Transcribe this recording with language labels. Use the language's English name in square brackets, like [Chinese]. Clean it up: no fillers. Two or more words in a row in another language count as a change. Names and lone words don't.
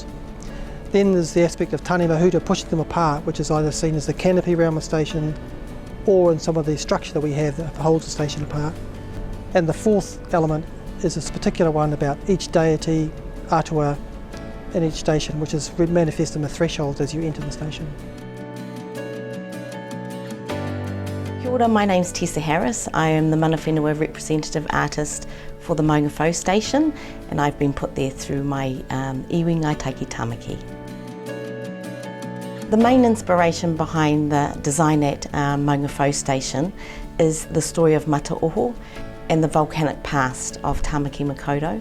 [English] Then there's the aspect of Tāne Mahuta pushing them apart, which is either seen as the canopy around the station or in some of the structure that we have that holds the station apart. And the fourth element is this particular one about each deity, atua, in each station, which is manifest in the thresholds as you enter the station. [Māori] Kia ora, [English] my name's Tessa Harris. I am the [Māori] Mana Whenua [English] representative artist for the Maungawhau Station, and I've been put there through my iwi Ngāi Taiki Tāmaki. The main inspiration behind the design at Maungawhau Station is the story of Mataoho and the volcanic past of Tāmaki Makaurau.